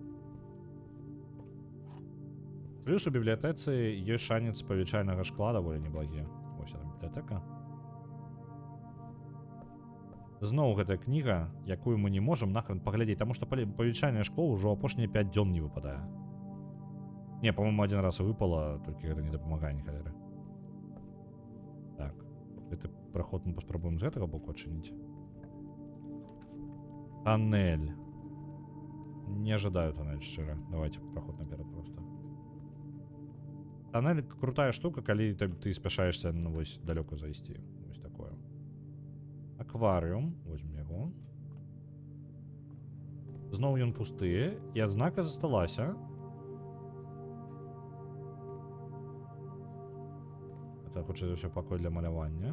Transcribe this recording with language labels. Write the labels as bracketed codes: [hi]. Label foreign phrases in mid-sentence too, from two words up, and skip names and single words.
[be] Плюс у бібліятэцы ёсць шанец павелічальнага шкла даволі неблагі. Вось яна бібліятэка. Зноў гэтая кніга, якую мы не можам нахрен паглядзець, таму што павелічальнае шкло ўжо апошнія 5 дзён не выпадае. [ru] Не, по-моему, один раз выпало, [be] толькі гэта не дапамагае ні халеры. Так, гэты праход мы паспрабуем з гэтага боку адчыніць. Тоннель. [ru] Не ожидаю тоннель, шчыра. Давайте проход наперед просто. [be] Тоннель крутая штука, калі ты спяшаешься, ну, вось далёка зайсці. Вось такое. Акварыум. Возьмем яго. Зноў ён пусты, і адзнака засталася. Это, хутчэй за ўсё, пакой для малявання.